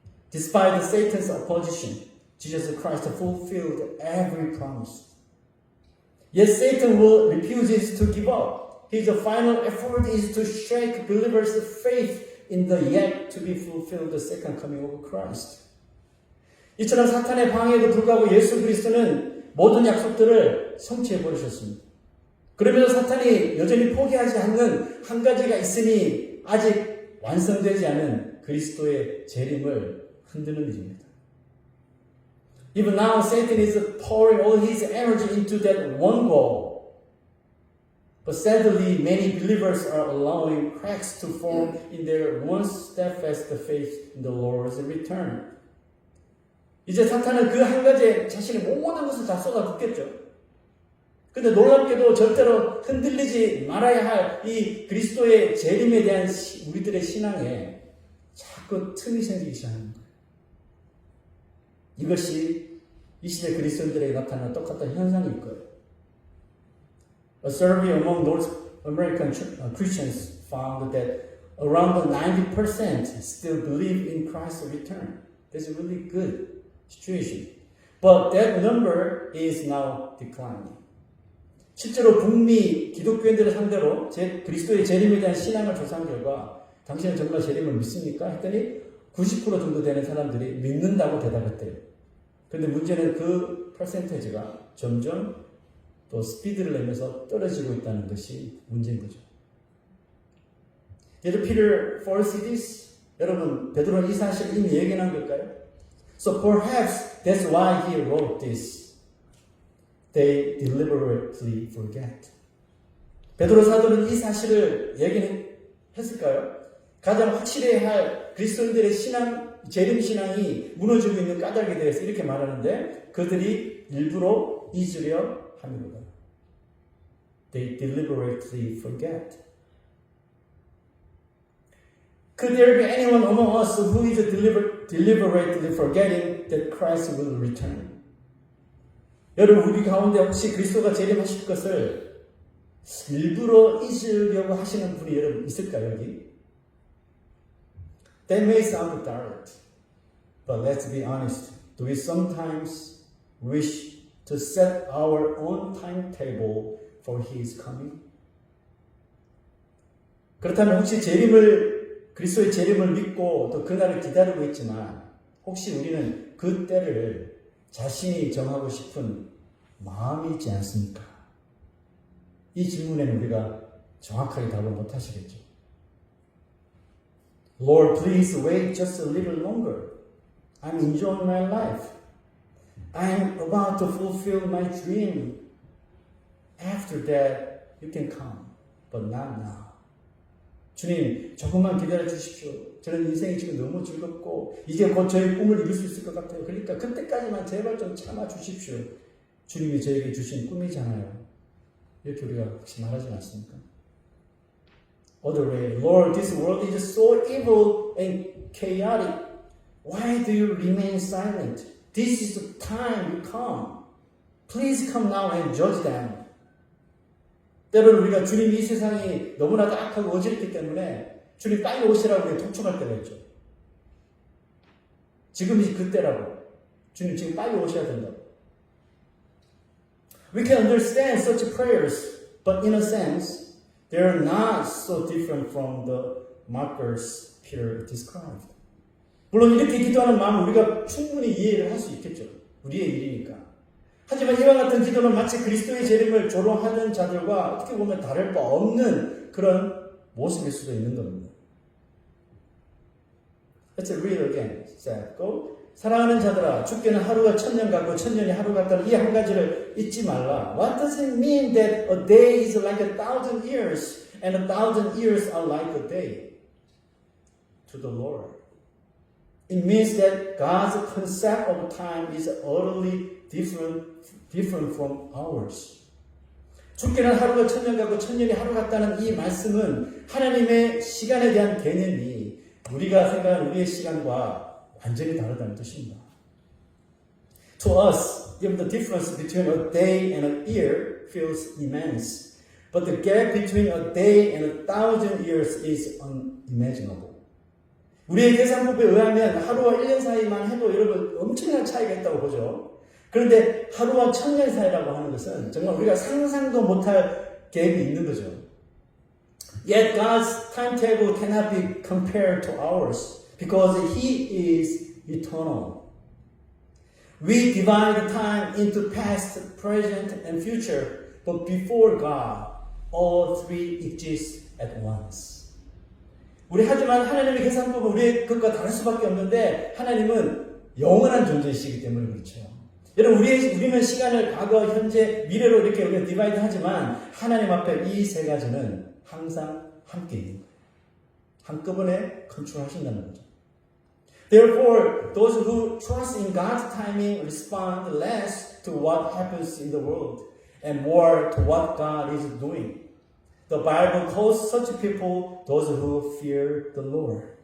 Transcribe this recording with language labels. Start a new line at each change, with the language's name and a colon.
English: Despite Satan's opposition, Jesus Christ fulfilled every promise. Yet Satan will refuses to give up. his final effort is to shake believers' faith in the yet to be fulfilled second coming of Christ.
Korean: 이처럼 사탄의 방해에도 불구하고 예수 그리스도는 모든 약속들을 성취해 버리셨습니다. 그러면서 사탄이 여전히 포기하지 않는 한 가지가 있으니 아직 완성되지 않은 그리스도의 재림을 흔드는 일입니다.
English: Even now, Satan is pouring all his energy into that one goal. But sadly, many believers are allowing cracks to form in their once steadfast faith in the Lord's return.
Korean: 이제 사탄은 그 한 가지에 자신의 모든 것을 다 쏟아붓겠죠. 근데 놀랍게도 절대로 흔들리지 말아야 할 이 그리스도의 재림에 대한 우리들의 신앙에 자꾸 틈이 생기기 시작하는 거예요. 이것이 이 시대 그리스도인들에게 나타나는 똑같은 현상일 거예요.
English: A survey among North American Christians found that around 90% still believe in Christ's return. That's a really good situation. But that number is now declining.
Korean: 실제로 북미 기독교인들을 상대로 그리스도의 재림에 대한 신앙을 조사한 결과 당신은 정말 재림을 믿습니까? 했더니 90% 정도 되는 사람들이 믿는다고 대답했대요. 그런데 문제는 그 퍼센테이지가 점점 또 스피드를 내면서 떨어지고 있다는 것이 문제인 거죠.
English: Did Peter foresee this?
Korean: 여러분, 베드로는 이 사실을 이미 예견한 걸까요?
English: So perhaps that's why he wrote this. They deliberately forget.
Korean: 베드로 사도는 이 사실을 예견했을까요? 가장 확실해야 할 그리스도인들의 신앙, 재림 신앙이 무너지고 있는 까닭에 대해서 이렇게 말하는데 그들이 일부러 잊으려 함이로다.
English: They deliberately forget. Could there be anyone among us who is deliberately forgetting that Christ will return?
Korean: 여러분, 우리 가운데 혹시 그리스도가 재림하실 것을 일부러 잊으려고 하시는 분이 여러분 있을까요, 여기?
English: That may sound direct, but let's be honest. Do we sometimes wish to set our own timetable for His coming?
Korean: 그렇다면 혹시 그리스도의 재림을 믿고 또 그날을 기다리고 있지만 혹시 우리는 그 때를 자신이 정하고 싶은 마음이 있지 않습니까? 이 질문에는 우리가 정확하게 답을 못 하시겠죠.
English: Lord, please wait just a little longer. I'm enjoying my life. I'm about to fulfill my dream. After that, you can come, but not now.
Korean: 주님, 조금만 기다려 주십시오. 저는 인생이 지금 너무 즐겁고 이제 곧 저의 꿈을 이룰 수 있을 것 같아요. 그러니까 그때까지만 제발 좀 참아 주십시오. 주님이 저에게 주신 꿈이잖아요. 이렇게 우리가 혹시 말하지 않습니까?
English: Other way, Lord, this world is so evil and chaotic. Why do you remain silent? This is the time you come. Please come now and judge them.
Korean: 때로는 우리가 주님이 이 세상이 너무나도 악하고 어지럽기 때문에 주님 빨리 오시라고 우리 독촉할 때가 있죠. 지금이 그때라고. 주님 지금 빨리 오셔야 된다고.
English: We can understand such prayers, but in a sense, they are not so different from the markers Peter described.
Korean: 물론 이렇게 기도하는 마음 우리가 충분히 이해를 할 수 있겠죠. 우리의 일이니까. 하지만 이와 같은 기도는 마치 그리스도의 재림을 조롱하는 자들과 어떻게 보면 다를 바 없는 그런 모습일 수도 있는 겁니다.
English: Let's read again. go.
Korean: 사랑하는 자들아, 주께는 하루가 1000년 같고 1000년이 하루 같다는 이 한 가지를 잊지 말라.
English: What does it mean that a day is like 1,000 years and 1,000 years are like a day? To the Lord. It means that God's concept of time is utterly different from ours.
Korean: 주께는 하루가 1000년 같고 1000년이 하루 같다는 이 말씀은 하나님의 시간에 대한 개념이 우리가 생각하는 우리의 시간과 완전히 다르다는 뜻입니다.
English: To us, even the difference between a day and a year feels immense, but the gap between a day and 1,000 years is unimaginable.
Korean: 우리의 계산법에 의하면 하루와 1년 사이만 해도 여러분 엄청난 차이가 있다고 보죠. 그런데 하루와 1000년 사이라고 하는 것은 정말 우리가 상상도 못할 갭이 있는 거죠.
English: Yet God's timetable cannot be compared to ours because He is eternal. We divide time into past, present, and future, but before God, all three exist at once.
Korean: 하지만 하나님의 계산법은 우리의 것과 다를 수밖에 없는데 하나님은 영원한 존재이시기 때문에 그렇죠. 여러분 우리는 시간을 과거, 현재, 미래로 이렇게 우리가 디바이드 하지만 하나님 앞에 이 세 가지는 항상 함께 있는 거예요. 한꺼번에 컨트롤하신다는 거죠.
English: Therefore, those who trust in God's timing respond less to what happens in the world and more to what God is doing. The Bible calls such people those who fear the Lord.